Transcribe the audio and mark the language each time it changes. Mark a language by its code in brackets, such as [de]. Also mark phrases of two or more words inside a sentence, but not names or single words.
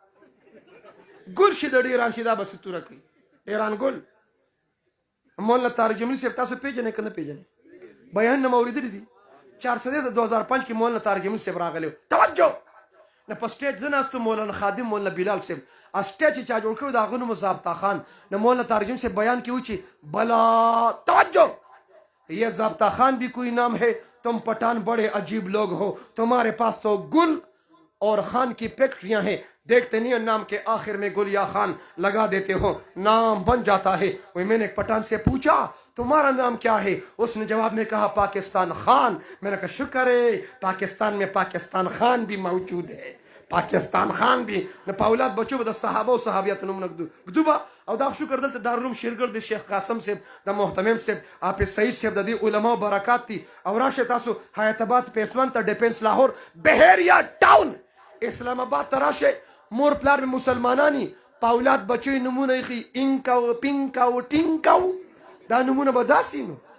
[ps] ګل شي د ډیران شي دا به ستوره کوي ډیران ګل مولانا طارق جمیل صاحب تاسو پیژنئ که نه پیژنئ بیان مو اوریدلی دي 400 د 2005 کې مولانا طارق جمیل صاحب راغلی توجه نه په سټیج زه ناست مولانا خادم مولانا بلال صاحب سټیج چې چا جوړ کړی د هغه نوم ضابطه خان نه مولانا طارق جمیل صاحب بیان کې وایي چې بلا توجه [ur] یہ ضابطہ خان بھی کوئی نام ہے تم پٹھان بڑے عجیب لوگ ہو تمہارے پاس تو گل اور خان کی فیکٹریاں ہیں دیکھتے نہیں نام کے آخر میں گل یا خان لگا دیتے ہو نام بن جاتا ہے وہ میں نے ایک پٹھان سے پوچھا تمہارا نام کیا ہے اس نے جواب میں کہا پاکستان خان میں نے کہا شکر ہے پاکستان میں پاکستان خان بھی موجود ہے پاکستان خان بھی [ps] نه په اولاد بچو به د صحابه او صحابیاتو نومونه ږدو به او دا شکر دلته دارالعلوم شیرګړ د شیخ قاسم صاحب د محتمم صاحب حافظ سعید صاحب د دې علماو برکات دي او راشئ تاسو حیات آباد پیسمن ته ډیفنس لاهور بهریا ټاون اسلام آباد ته راشئ مور پلار مې مسلمانانی په اولاد بچوی نومونه ایښي انکاو پینکاو ټینکاو دا نومونه به داسې نو